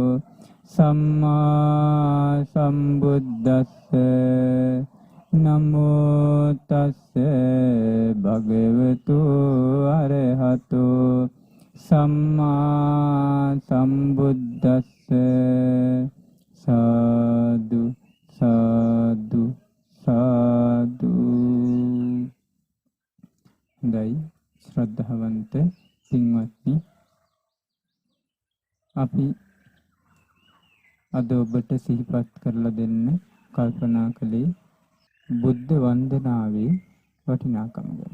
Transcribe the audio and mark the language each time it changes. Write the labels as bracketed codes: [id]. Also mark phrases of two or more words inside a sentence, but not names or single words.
[pi] සම්මා සම්බුද්දස්ස නමෝ තස්ස භගවතු අරහතු සම්මා සම්බුද්දස්ස සාදු සාදු සාදු. [si] හොඳයි ශ්‍රද්ධාවන්ත පින්වත්නි, අපි අද ඔබට සිහිපත් කරලා දෙන්න කල්පනා කළේ බුද්ධ වන්දනාවේ වටිනාකම ගැන.